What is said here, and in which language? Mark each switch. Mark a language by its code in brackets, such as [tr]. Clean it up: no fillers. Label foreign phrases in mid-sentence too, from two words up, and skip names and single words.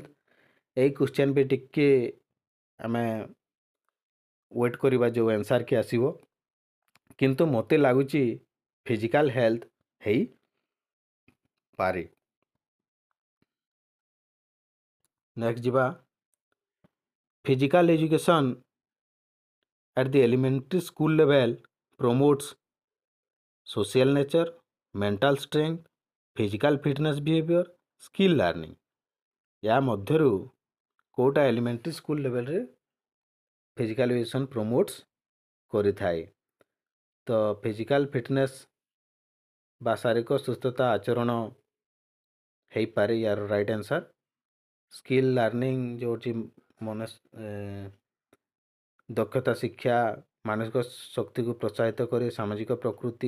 [or] ଏଇ କ୍ୱେଶ୍ଚନ୍ ବି ଟିକେ ଆମେ ୱେଟ୍ କରିବା ଯେଉଁ ଆନ୍ସର୍ କି ଆସିବ, କିନ୍ତୁ ମୋତେ ଲାଗୁଛି [en] physical health [or] ହେଇପାରେ। [en] ନେକ୍ସଟ ଯିବା physical education at the elementary school level promotes social nature, mental strength, physical fitness behavior, skill learning। [or] या ମଧ୍ୟରୁ କେଉଁଟା [en] elementary school levelରେ physical education promotes [or] କରିଥାଏ? ତ [en] physical fitness [or] ବା ଶାରୀରିକ ସୁସ୍ଥତା ଆଚରଣ ହେଇପାରେ ୟାର [en] right answer. skill learning [or] ଯେଉଁଠି ଦକ୍ଷତା ଶିକ୍ଷା ମାନସିକ ଶକ୍ତିକୁ ପ୍ରୋତ୍ସାହିତ କରେ, ସାମାଜିକ ପ୍ରକୃତି।